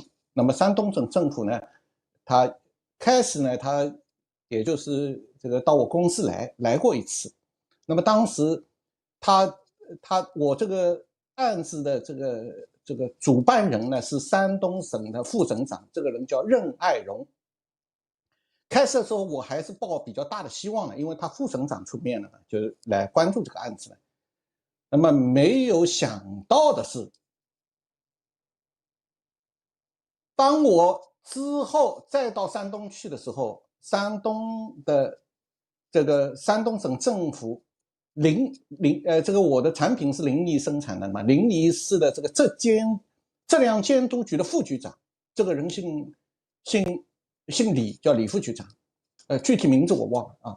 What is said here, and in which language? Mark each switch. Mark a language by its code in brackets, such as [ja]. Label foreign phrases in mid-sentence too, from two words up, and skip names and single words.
[zh] 那麼山東省政府呢，他開始呢，他也就是這個到我公司來過一次。那麼當時我這個案子的這個主辦人呢是山東省的副省長，這個人叫任愛榮。开始的时候我还是抱比较大的希望的，因为他副省长出面了，就是来关注这个案子了。那么没有想到的是，当我之后再到山东去的时候，山东省政府这个我的产品是临沂生产的嘛，临沂市的这个质量监督局的副局长，这个人姓李，叫李副局长，具体名字我忘了啊。